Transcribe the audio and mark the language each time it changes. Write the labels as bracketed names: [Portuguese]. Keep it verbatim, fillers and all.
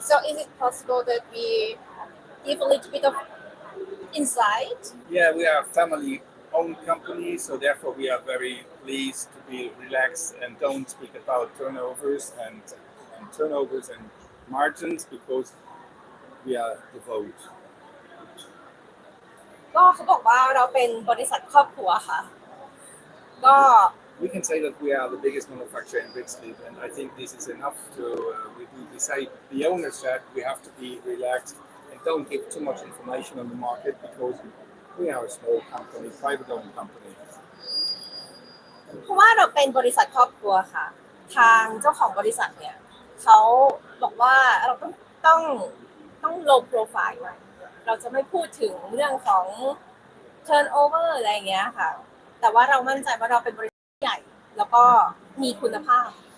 [English] so is it possible that we give a little bit of insight? Yeah, we are a family own company, so therefore we are very pleased to be relaxed and don't speak about turnovers and, and turnovers and margins because we are devout. [Thai] ก็เขาบอกว่าเราเป็นบริษัทครอบครัวค่ะก็ [English] We can say that we are the biggest manufacturer in Bixleaf, and I think this is enough to uh, we, we say the owner said we have to be relaxed and don't give too much information on the market because we are a small company, private-owned company. [Thai] เพราะว่าเราเป็นบริษัทครอบครัวค่ะทางเจ้าของบริษัทเนี่ยเขาบอกว่าเราต้องต้องต้อง low profile ไว้เราจะไม่พูดถึงเรื่องของ turnover อะไรอย่างเงี้ยค่ะแต่ว่าเรามั่นใจว่าเราเป็นบริษัทใหญ่แล้วก็มีคุณภาพ